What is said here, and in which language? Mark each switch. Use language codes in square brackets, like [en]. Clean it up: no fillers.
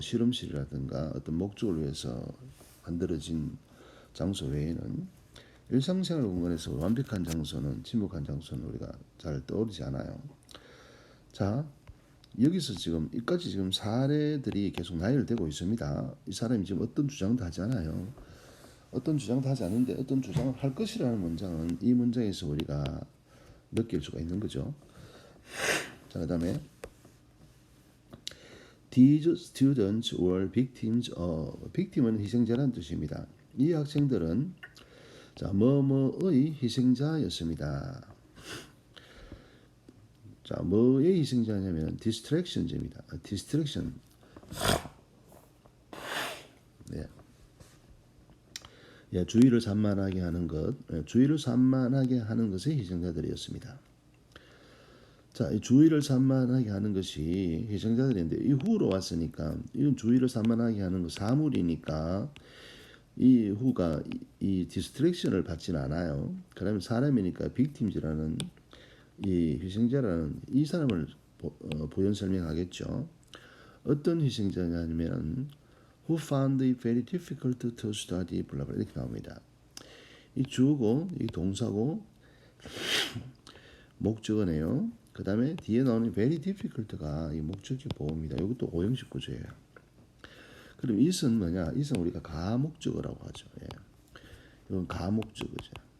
[ko] 실험실이라든가 어떤 목적을 위해서 만들어진 장소 외에는 일상생활 공간에서 완벽한 장소는 침묵한 장소는 우리가 잘 떠오르지 않아요. 자, 여기서 지금 이까지 지금 사례들이 계속 나열되고 있습니다. 이 사람이 지금 어떤 주장도 하지 않아요. 어떤 주장도 하지 않는데 어떤 주장을 할 것이라는 문장은 이 문장에서 우리가 느낄 수가 있는 거죠. 자, 그다음에 [en] These students were victims of. [ko] victim은 희생자라는 뜻입니다. 이 학생들은 자, 뭐뭐의 희생자였습니다. 자, 뭐의 희생자냐면 distraction입니다. distraction. 네. 예, 주의를 산만하게 하는 것, 주의를 산만하게 하는 것의 희생자들이었습니다. 자, 이 주의를 산만하게 하는 것이 희생자들인데 이 후로 왔으니까 이건 주의를 산만하게 하는 거 사물이니까 이 후가 이 디스트랙션을 받지는 않아요. 그러면 사람이니까 빅팀즈라는 이 희생자라는 이 사람을 부연 설명하겠죠. 어떤 희생자냐면 [en] who found it very difficult to study [ko] 블라블라 이렇게 나옵니다. 이 주어고 이 동사고 목적어네요. 그 다음에 뒤에 나오는 [en] very difficult [ko] 가 이 목적격 보호입니다. 이것도 오형식 구조예요. 그럼 it은 뭐냐? it은 우리가 가목적어라고 하죠. 예. 이건 가목적어죠.